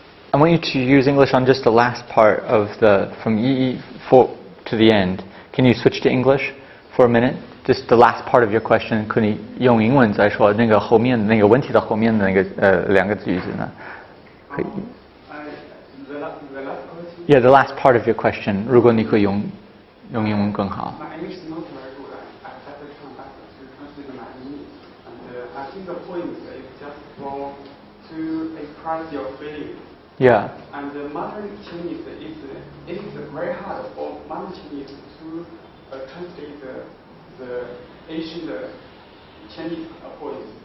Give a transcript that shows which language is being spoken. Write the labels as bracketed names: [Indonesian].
[English] I want you to use English on just the last part of from E4 to the end. Can you switch to English for a minute? Just the last part of your question. [Chinese] 可以用英文再说那个后面那个问题的后面的那个两个句子呢？可以。 [English] The last question. Yeah, the last part of your question. [Chinese] 如果你可以用英文更好。 [English] My English is not very good. I have to come back to translate my English. And I think the point is just to express your feeling. Yeah. And modern Chinese it is very hard for modern Chinese to translate the ancient Chinese poems.